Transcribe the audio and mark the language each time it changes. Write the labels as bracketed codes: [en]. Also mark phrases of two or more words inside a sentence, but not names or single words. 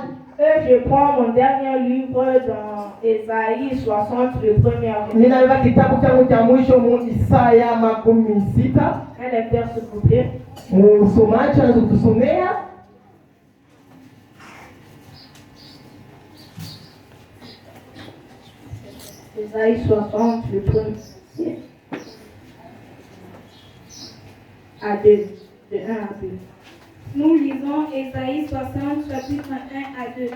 [fr] Je prends mon dernier livre dans Ésaïe 60, le premier verset. [sw] Ninabeba kitabu changu cha mwisho mu Isaya 16. [fr] Un lecteur s'il vous plaît. [sw] Msomaji anaweza kutusomea. [fr] Ésaïe 60, le premier à 2. De 1 à 2. Nous lisons Ésaïe 60, chapitre 1 à 2.